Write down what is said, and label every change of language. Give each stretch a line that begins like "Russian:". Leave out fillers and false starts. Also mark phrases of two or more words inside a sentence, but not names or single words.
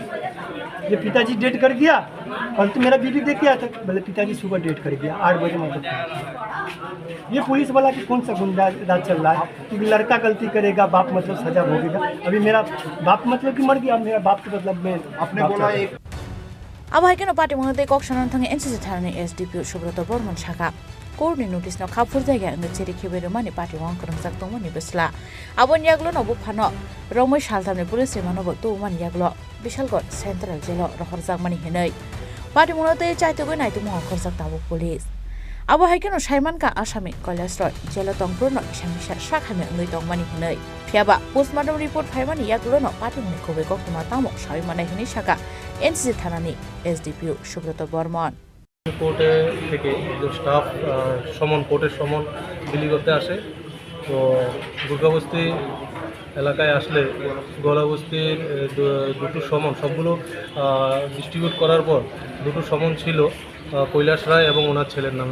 Hindi: ये पिताजी डेट कर गया, कल तो मेरा बीबी देख के आया था, बोले पिताजी सुबह डेट कर गया 8 बजे मतलब। ये पुलिस वाला कि कौन सा गुंडा राज चल रहा है कि लड़का गलती करेगा बाप मतलब सजा भोगेगा। अभी मेरा बाप मतलब कि मर गया, मेरा बाप के मतलब मैं आपने बोला एक
Kok Borok: अब हाइकेन पार्टी मंगते कक्सन थांगे एनसीसी थानानि एसडीपी सुब्रत बर्मन शाखा कोर्टनि नोटिस न खाफुर जायगा अंग चेरि खेबेरो मानि पार्टी मंग करंजाक दंमोनि बेसला आबन यागलो नबो फानो रमै सालथामनि पुलिस रेमानबो तो मानि यागलो बिशालगढ़ सेंट्रल जेल रहरजाक मानि हेनै पार्टी मंगते चाइतोगो नाइतो मंग करजाक ताबो पुलिस अब हाइकेन साइमान का आसामी कैलाश जेल तंगपुर न इसामिसा साखामे अंगै दं मानि हेनै फियाबा
English: postmortem report
Kok Borok: फाइमानि यागलो न पार्टी मंगनि खबे गक्तमा तामो साइ माने हेनै शाखा एनसीसी थानानि एसडीपी सुब्रत बर्मन
Bangla: কোর্টে থেকে যে স্টাফ কোর্টের সমন বিলি করতে আসে, তো দুর্গাবস্তি এলাকায় আসলে গলাবস্তির দুটো সমন সবগুলো ডিস্ট্রিবিউট করার পর দুটো সমন ছিল কৈলাস রায় এবং ওনার ছেলের নামে।